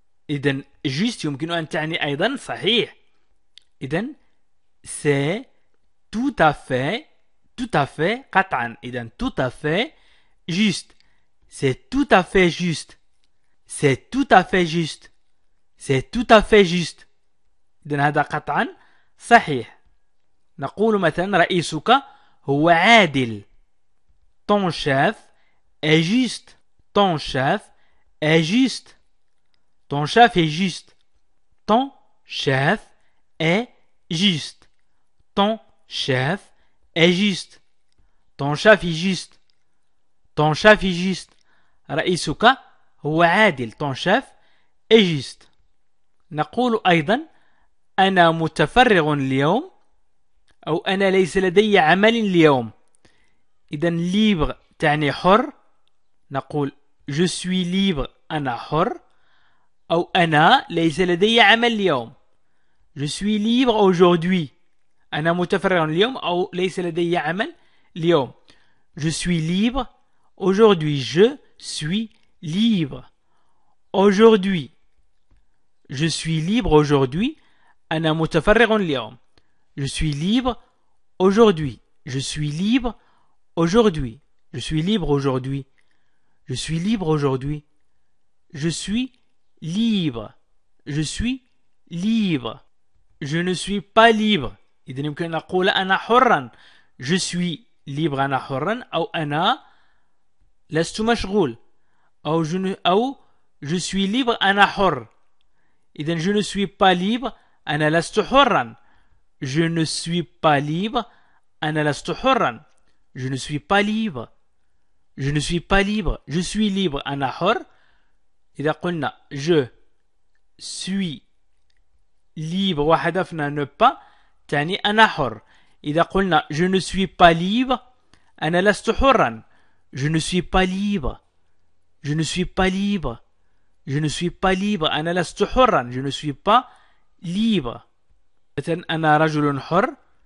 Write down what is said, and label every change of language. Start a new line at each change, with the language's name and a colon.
Arabic: إذن juste يمكن أن تعني أيضا صحيح.
French: إذن c'est tout à fait قطعا. إذن tout à fait juste. C'est tout à fait juste. C'est tout à fait juste. C'est tout à fait juste.
Arabic: إذن هذا قطعا صحيح. نقول مثلا رئيسك هو عادل.
French: Ton chef est juste. Ton chef est juste. Ton chef est juste. Ton chef est juste. Ton chef est juste. Ton chef est juste. Ton chef est juste.
Arabic: رئيسك هو عادل.
French: Ton chef est juste.
Arabic: نقول أيضا أنا متفرغ اليوم أو أنا ليس لدي عمل اليوم. إذا libre تعني حر.
French: نقول je suis libre.
Arabic: أنا حر. أو أنا ليس لدي عمل اليوم.
French: je suis libre aujourd'hui.
Arabic: أنا متفرغ اليوم أو ليس لدي عمل اليوم.
French: je suis libre aujourd'hui. Je suis libre aujourd'hui. Je suis libre aujourd'hui.
Arabic: أنا متفرغ اليوم.
French: Je suis libre aujourd'hui. Je suis libre aujourd'hui. Je suis libre aujourd'hui. Je suis libre aujourd'hui. Je suis libre. Je suis libre. Je ne suis pas libre.
Arabic: إذا يمكن أن نقول أنا حرا.
French: Je suis libre.
Arabic: أنا حرا. أو أنا لست مشغول.
French: أو je suis libre.
Arabic: أنا حر.
French: إذا je ne suis pas libre.
Arabic: أنا لست حرا.
French: Je ne suis pas libre.
Arabic: أنا لست حرا.
French: Je ne suis pas libre. Je ne suis pas libre. Je suis libre.
Arabic: أنا حر. إذا قلنا
French: je suis libre
Arabic: وحذفنا ne pas تعني أنا حر. إذا قلنا
French: je ne suis pas libre
Arabic: أنا لست حرا.
French: Je ne suis pas libre. Je ne suis pas libre. Je ne suis pas libre.
Arabic: أنا لست حرا.
French: Je ne suis pas libre.
Arabic: مثلا أنا رجل حر.